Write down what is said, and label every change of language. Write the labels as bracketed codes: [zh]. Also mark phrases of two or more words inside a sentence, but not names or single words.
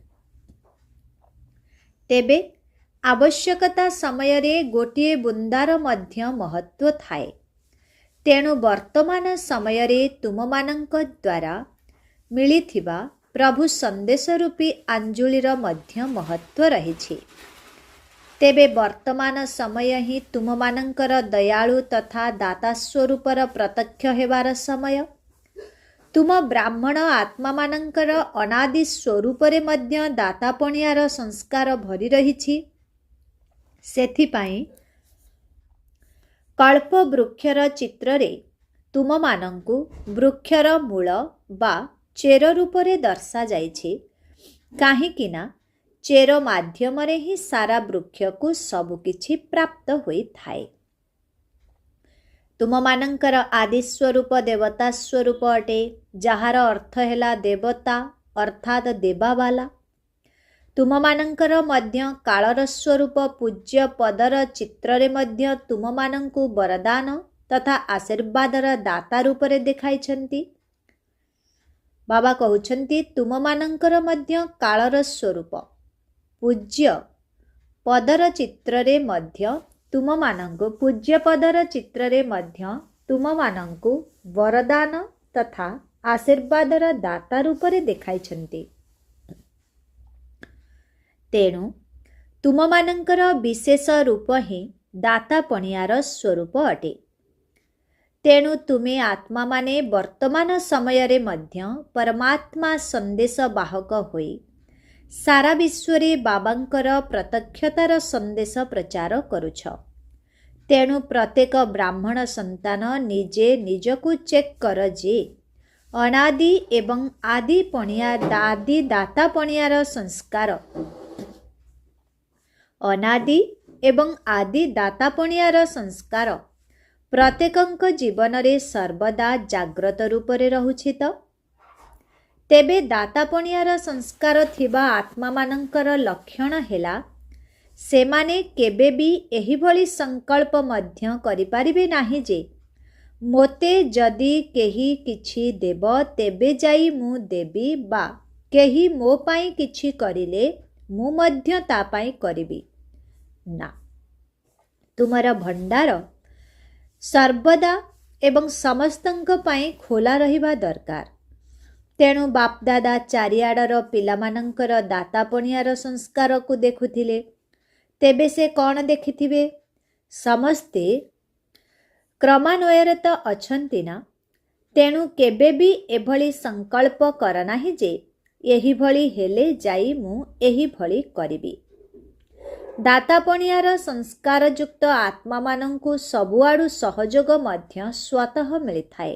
[or] ତେବେ ଆବଶ୍ୟକତା ସମୟ ରେ ଗୋଟିଏ ବୁନ୍ଦାର ମଧ୍ୟ ମହତ୍ୱ ଥାଏ। ତେଣୁ ବର୍ତ୍ତମାନ ସମୟ ରେ ତୁମମାନଙ୍କ ଦ୍ୱାରା ମିଳିଥିବା ପ୍ରଭୁ ସନ୍ଦେଶ ରୂପୀ ଅଞ୍ଜୁଳିର ମଧ୍ୟ ମହତ୍ୱ ରହିଛି। ତେବେ ବର୍ତ୍ତମାନ ସମୟ ହିଁ ତୁମମାନଙ୍କର ଦୟାଳୁ ତଥା ଦାତା ସ୍ୱରୂପର ପ୍ରତ୍ୟକ୍ଷ ହେବାର ସମୟ। ତୁମ ବ୍ରାହ୍ମଣ ଆତ୍ମା ମାନଙ୍କର ଅନାଦି ସ୍ୱରୂପରେ ମଧ୍ୟ ଦାତାପଣିଆର ସଂସ୍କାର ଭରି ରହିଛି। ସେଥିପାଇଁ କଳ୍ପ ବୃକ୍ଷର ଚିତ୍ର ରେ ତୁମମାନଙ୍କୁ ବୃକ୍ଷର ମୂଳ ବା ଚେର ରୂପରେ ଦର୍ଶା ଯାଇଛି। କାହିଁକି ନା ଚେର ମାଧ୍ୟମ ରେ ହିଁ ସାରା ବୃକ୍ଷ କୁ ସବୁ କିଛି ପ୍ରାପ୍ତ ହୋଇ ଥାଏ। ତୁମମାନଙ୍କର ଆଦି ସ୍ୱରୂପ ଦେବତା ସ୍ୱରୂପ ଅଟେ, ଯାହାର ଅର୍ଥ ହେଲା ଦେବତା ଅର୍ଥାତ୍ ଦେବାବାଲା। ତୁମମାନଙ୍କର ମଧ୍ୟ କାଳର ସ୍ୱରୂପ ପୂଜ୍ୟ ପଦର ଚିତ୍ର ରେ ମଧ୍ୟ ତୁମମାନଙ୍କୁ ବରଦାନ ତଥା ଆଶୀର୍ବାଦର ଦାତା ରୂପରେ ଦେଖାଇଛନ୍ତି। ବାବା କହୁଛନ୍ତି ତୁମମାନଙ୍କର ମଧ୍ୟ କାଳର ସ୍ୱରୂପ ପୂଜ୍ୟ ପଦର ଚିତ୍ର ରେ ମଧ୍ୟ ତୁମମାନଙ୍କୁ ପୂଜ୍ୟ ପଦର ଚିତ୍ର ରେ ମଧ୍ୟ ତୁମମାନଙ୍କୁ ବରଦାନ ତଥା ଆଶୀର୍ବାଦର ଦାତା ରୂପରେ ଦେଖାଇଛନ୍ତି। ତେଣୁ ତୁମମାନଙ୍କର ବିଶେଷ ରୂପ ହିଁ ଦାତାପଣିଆର ସ୍ୱରୂପ ଅଟେ। ତେଣୁ ତୁମେ ଆତ୍ମା ମାନେ ବର୍ତ୍ତମାନ ସମୟ ରେ ମଧ୍ୟ ପରମାତ୍ମା ସନ୍ଦେଶ ବାହକ ହୋଇ ସାରା ବିଶ୍ୱରେ ବାବାଙ୍କର ପ୍ରତ୍ୟକ୍ଷତାର ସନ୍ଦେଶ ପ୍ରଚାର କରୁଛ। ତେଣୁ ପ୍ରତ୍ୟେକ ବ୍ରାହ୍ମଣ ସନ୍ତାନ ନିଜେ ନିଜକୁ ଚେକ୍ କର ଯେ ଅନାଦି ଏବଂ ଆଦି ଦାତା ପଣିଆର ସଂସ୍କାର ଅନାଦି ଏବଂ ଆଦି ଦାତାପଣିଆର ସଂସ୍କାର ପ୍ରତ୍ୟେକଙ୍କ ଜୀବନ ରେ ସର୍ବଦା ଜାଗ୍ରତ ରୂପରେ ରହୁଛି। ତ ତେବେ ଦାତାପଣିଆର ସଂସ୍କାର ଥିବା ଆତ୍ମା ମାନଙ୍କର ଲକ୍ଷଣ ହେଲା ସେମାନେ କେବେ ବି ଏହି ଭଳି ସଂକଳ୍ପ ମଧ୍ୟ କରି ପାରିବେ ନାହିଁ ଯେ ମୋତେ ଯଦି କେହି କିଛି ଦେବ ତେବେ ଯାଇ ମୁଁ ଦେବି ବା କେହି ମୋ ପାଇଁ କିଛି କରିଲେ ମୁଁ ମଧ୍ୟ ତା ପାଇଁ କରିବି ନା। ତୁମର ଭଣ୍ଡାର ସର୍ବଦା ଏବଂ ସମସ୍ତଙ୍କ ପାଇଁ ଖୋଲା ରହିବା ଦରକାର। ତେଣୁ ବାପଦାଦା ଚାରିଆଡ଼ର ପିଲାମାନଙ୍କର ଦାତାପଣିଆର ସଂସ୍କାର କୁ ଦେଖୁଥିଲେ। ତେବେ ସେ କୋଉଁ ଦେଖିଥିବେ ସମସ୍ତେ କ୍ରମାନ୍ୱୟରେ ତ ଅଛନ୍ତି ନା, ତେଣୁ କେବେ ବି ଏଭଳି ସଂକଳ୍ପ କର ନାହିଁ ଯେ ଏହିଭଳି ହେଲେ ଯାଇ ମୁଁ ଏହିଭଳି କରିବି। ଦାତାପଣିଆର ସଂସ୍କାରଯୁକ୍ତ ଆତ୍ମାମାନଙ୍କୁ ସବୁଆଡ଼ୁ ସହଯୋଗ ମଧ୍ୟ ସ୍ୱତଃ ମିଳିଥାଏ।